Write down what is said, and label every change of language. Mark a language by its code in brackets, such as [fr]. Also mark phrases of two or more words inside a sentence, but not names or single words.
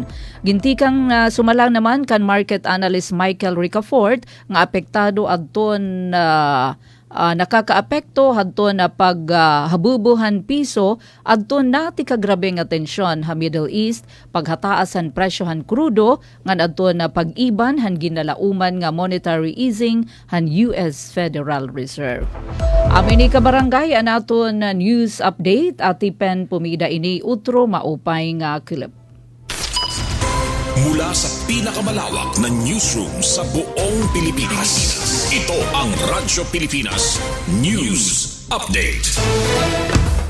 [war] Gintikang sumalang naman kan [en] market analyst [war] Michael Ricafort nga apektado adton nakakaapekto hadton na paghabubuhan piso adton nati kagrabeng atensyon ha Middle East paghataasan presyohan krudo ngan adton na pag-iban han ginalauman nga [en] monetary easing [war] han US Federal Reserve. Amin ni kabarangay anaton news update atipen pumida ini utro maupay nga kilap. [tl] Mula sa pinakamalawak na newsroom sa buong Pilipinas, ito ang Radyo Pilipinas News Update.